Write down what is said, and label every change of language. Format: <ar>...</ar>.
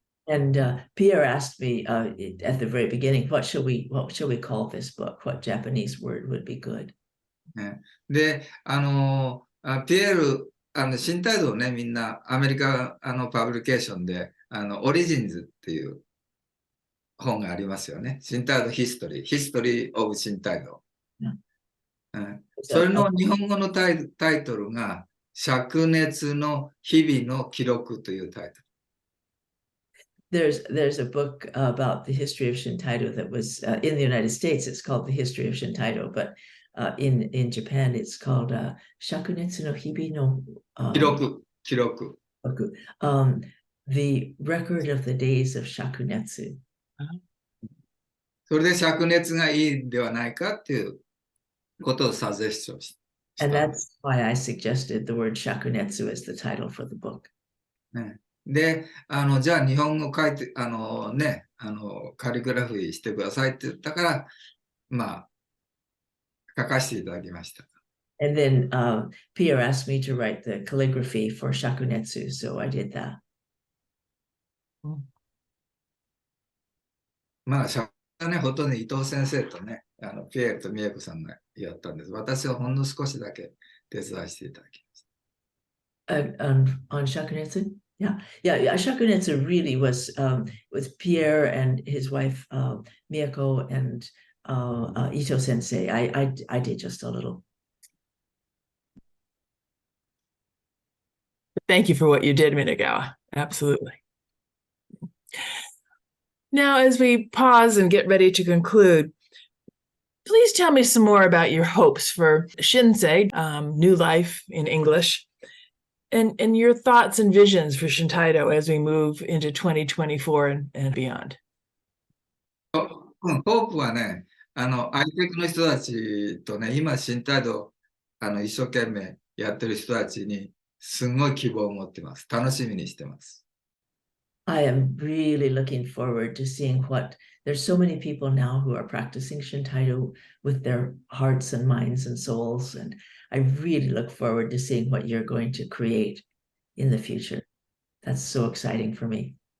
<en>And Pierre asked me at the very beginning, what shall we call this book? What Japanese word would be good?</en> <ja>で、ピエール、新態度をね、みんなアメリカパブリケーションで、オリジンズっていう本がありますよね。新態度ヒストリーオブ新態度。それの日本語のタイトルが、灼熱の日々の記録というタイトル。</ja> <en>There's a book about the history of Shintaido that was in the United States. It's called The History of Shintaido, but in Japan it's called Shakunetsu no Hibi no</en> <ja>記録。</ja> <en>The Record of the Days of Shakunetsu.</en> <ja>それで灼熱がいいんではないかっていうことをサジェスションした。</ja> <en>And that's why I suggested the word Shakunetsu as the title for the book.</en> <ja>で、じゃあ日本語書いて、カリグラフィーしてくださいって言ったから、まあ、書かせていただきました。</ja> <en>And then Pierre asked me to write the calligraphy for Shakunetsu, so I did that.</en> <ja>まあ、ね、ほとんど伊藤先生とね、ピエールとミエコさんがやったんです。私はほんの少しだけ手伝いしていただきました。</ja> <en>On Shakunetsu? Yeah. Shakunetsu really was with Pierre and his wife Mieko and Ito Sensei. I did just a little. Thank you for what you did, Minagawa. Absolutely. Now, as we pause and get ready to conclude, please tell me some more about your hopes for Shinsei, New Life in English, And your thoughts and visions for Shintaido as we move into 2024 and beyond.</en> <ja>ホープはね、アイテクの人たちとね、今、新態度、一生懸命やってる人たちに、すごい希望を持ってます。楽しみにしてます。</ja> <en>I am really looking forward to seeing what there's so many people now who are practicing Shintaido with their hearts and minds and souls. And I really look forward to seeing what you're going to create in the future. That's so exciting for me.</en>